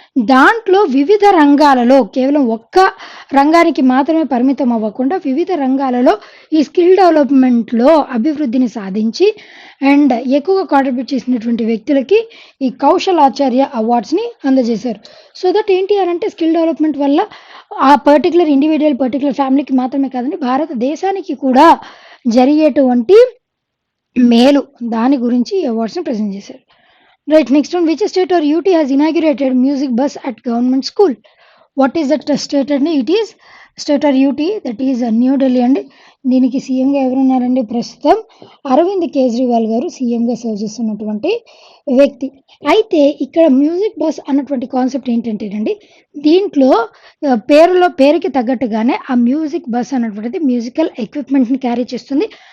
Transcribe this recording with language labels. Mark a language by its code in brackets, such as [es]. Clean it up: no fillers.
[te] దాంట్లో వివిధ రంగాలలో కేవలం ఒక్క రంగానికి మాత్రమే పరిమితం అవ్వకుండా వివిధ రంగాలలో ఈ స్కిల్ డెవలప్‌మెంట్‌లో అభివృద్ధిని సాధించి అండ్ ఎక్కువగా కాంట్రిబ్యూట్ చేసినటువంటి వ్యక్తులకి ఈ కౌశల్ ఆచార్య అవార్డ్స్‌ని అందజేశారు. సో దట్ ఏంటి అనంటే స్కిల్ డెవలప్‌మెంట్ వల్ల ఆ పర్టిక్యులర్ ఇండివిడ్యువల్, పర్టిక్యులర్ ఫ్యామిలీకి మాత్రమే కాదండి, భారతదేశానికి కూడా జరిగేటువంటి మేలు దాని గురించి ఈ అవార్డ్స్‌ని ప్రెజెంట్ చేశారు. [en] Right. Next one. Which state or UT has inaugurated music bus at government school? What is that state అండి? It is state or UT, that is New Delhi అండి. [te] దీనికి సీఎంగా ఎవరున్నారండి? ప్రస్తుతం అరవింద్ కేజ్రీవాల్ గారు సీఎంగా సర్వ్ చేస్తున్నటువంటి వ్యక్తి. అయితే ఇక్కడ మ్యూజిక్ బస్ అన్నటువంటి కాన్సెప్ట్ ఏంటంటేనండి, దీంట్లో పేరుకి తగ్గట్టుగానే ఆ మ్యూజిక్ బస్ అన్నటువంటిది మ్యూజికల్ ఎక్విప్మెంట్‌ని క్యారీ చేస్తుంది.